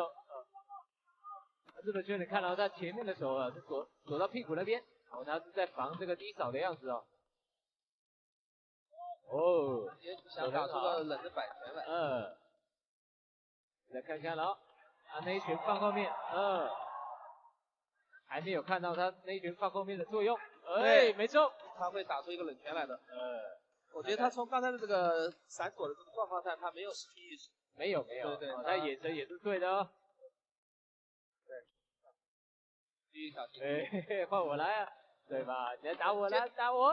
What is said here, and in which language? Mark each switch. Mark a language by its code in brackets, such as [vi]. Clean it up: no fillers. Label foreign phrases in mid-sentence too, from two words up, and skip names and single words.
[zh] 日本選手看到他前面的手啊，是躲到屁股那邊，他是在防這個低掃的樣子哦。也想打出個冷的擺拳來。再看看了，那一拳放後面，還沒有看到他那一拳放後面的作用。沒錯，他會打出一個冷拳來的。我覺得他從剛才的這個閃躲的這個狀況下，他沒有失去意識。沒有，對，他眼神也是對的哦。對，繼續小心。換我來啊，對吧？你來打我，來打我。